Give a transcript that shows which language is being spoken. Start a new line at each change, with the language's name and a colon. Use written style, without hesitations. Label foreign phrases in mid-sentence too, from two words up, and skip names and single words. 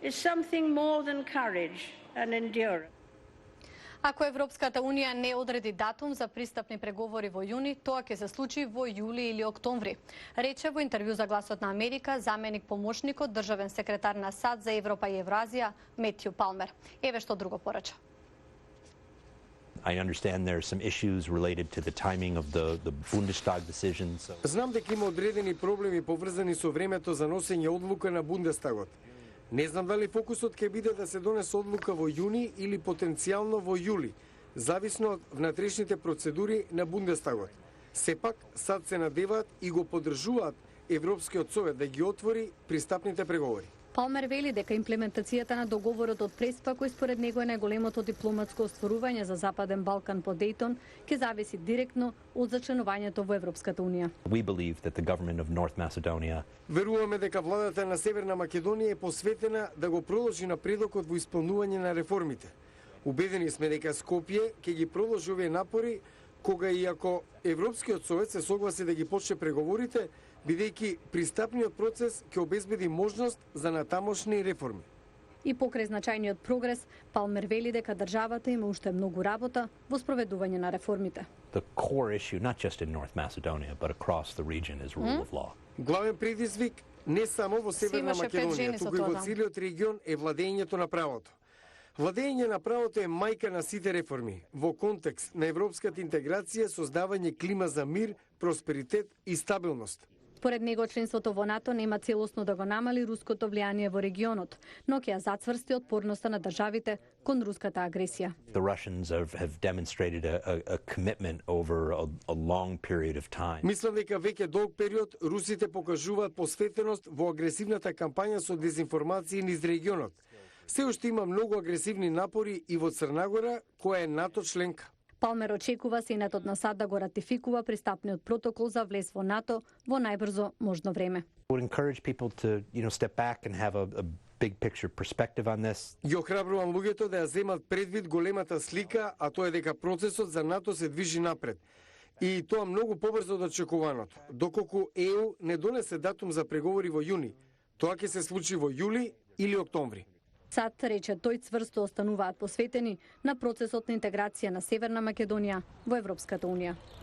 Macedonian: Ако Европската Унија не одреди датум за пристапни преговори во јуни, тоа ќе се случи во јули или октомври, рече во интервју за Гласот на Америка заменик помошникот државен секретар на САД за Европа и Евроазија Метју Палмер. Еве што друго порача.
English: I understand there are some issues related to the timing of the Bundestag decision.
Macedonian: Знам дека има одредени проблеми поврзани со времето за носење одлука на Бундестагот. Не знам дали фокусот ќе биде да се донесе одлука во јуни или потенцијално во јули, зависно од внатрешните процедури на Бундестагот. Сепак, САД се надеваат и го поддржуваат Европскиот совет да ги отвори пристапните преговори. Палмер вели дека имплементацијата на договорот од Преспа, кој според него е најголемото дипломатско остварување за Западен Балкан по Дејтон, ќе зависи директно од зачленувањето во Европската Унија.
English: We believe that the government of North Macedonia
Macedonian: Веруваме дека владата на Северна Македонија е посветена да го продолжи напредокот во исполнување на реформите. Убедени сме дека Скопје ќе ги продолжи овие напори кога и ако Европскиот совет се согласи да ги почне преговорите, бидејќи пристапниот процес ќе обезбеди можност за натамошни реформи. И покрај значајниот прогрес, Палмер вели дека државата има уште многу работа во спроведување на реформите.
English: The core issue, not just in North Macedonia, but across the region, is rule of law.
Macedonian: Главен предизвик не само во Северна Македонија, туку и во целиот регион е владењето на правото. Владење на правото е мајка на сите реформи. Во контекст на европската интеграција, создавање клима за мир, просперитет и стабилност. Според него, членството во НАТО нема целосно да го намали руското влијание во регионот, но ќе ја зацврсти отпорноста на државите кон руската агресија.
English: The Russians have demonstrated a commitment over a long period of time.
Macedonian: Мислам дека веќе долг период русите покажуваат посветеност во агресивната кампања со дезинформации низ регионот. Се уште има многу агресивни напори и во Црна Гора, која е НАТО членка. Палмер очекува Сенатот на САД да го ратификува пристапниот протокол за влез во НАТО во најбрзо можно време.
English: I would encourage people to, step back and have a big picture perspective on this.
Macedonian: Ја охрабрувам луѓето да ја земат предвид големата слика, а тоа е дека процесот за НАТО се движи напред. И тоа многу побрзо од очекуваното, доколку ЕУ не донесе датум за преговори во јуни. Тоа ќе се случи во јули или октомври. САД рече тој цврсто остануваат посветени на процесот на интеграција на Северна Македонија во Европската унија.